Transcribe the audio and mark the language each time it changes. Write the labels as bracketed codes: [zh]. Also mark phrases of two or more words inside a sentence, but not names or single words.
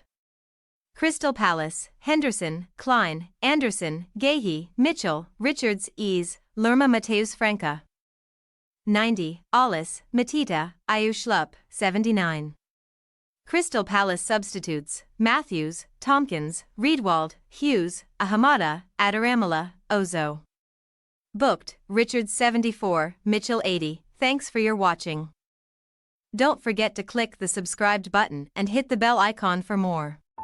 [en] Crystal Palace: Henderson, Klein, Anderson, Gahey, Mitchell, Richards, Ease, Lerma Mateus Franca. 90, Aulis, Matita, Ayushlup, 79. Crystal Palace substitutes: Matthews, Tompkins, Riedwald, Hughes, Ahamada, Adaramola, Ozo. Booked: Richards 74, Mitchell 80. Thanks for your watching. Don't forget to click the subscribed button and hit the bell icon for more.